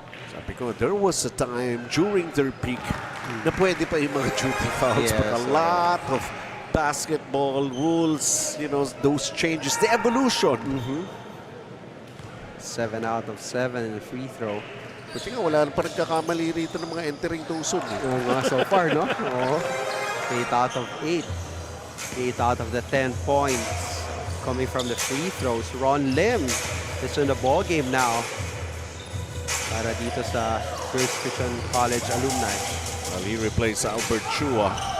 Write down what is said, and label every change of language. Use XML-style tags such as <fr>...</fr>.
<tl>Sabi ko,</tl> <en>there was a time during their peak</en> <tl>na pwede pa yung mga</tl> <en>duty fouls. But a lot of basketball rules, you know, those changes, the evolution. 7 out of 7 in the free throw.</en> <tl>Kasi nga, wala pa nagkakamali rito ng mga entering tusod.</tl> <en>So far, no? 8 out of 8. 8 out of the 10 points coming from the free throws. Ron Lim is in the ball game now</en> <tl>para dito sa</tl> <en>Grace Christian College alumni. Well, he replaced Albert Chua.</en>